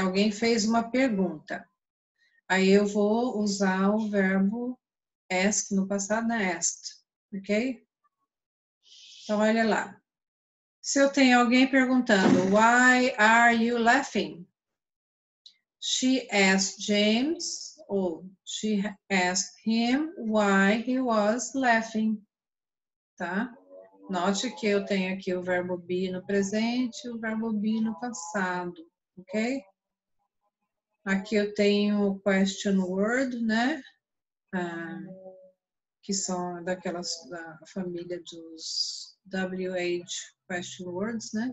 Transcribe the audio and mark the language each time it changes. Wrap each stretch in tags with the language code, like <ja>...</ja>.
<pt>Alguém fez uma pergunta. Aí eu vou usar o verbo ask no passado, né? Asked. Ok? Então, olha lá. Se eu tenho alguém perguntando,</pt> <en>why are you laughing? She asked James, ou she asked him why he was laughing, tá?</en> <pt>Note que eu tenho aqui o verbo be no presente e o verbo be no passado, ok? Aqui eu tenho o question word, né? Que são daquelas da família dos WH question words, né?</pt>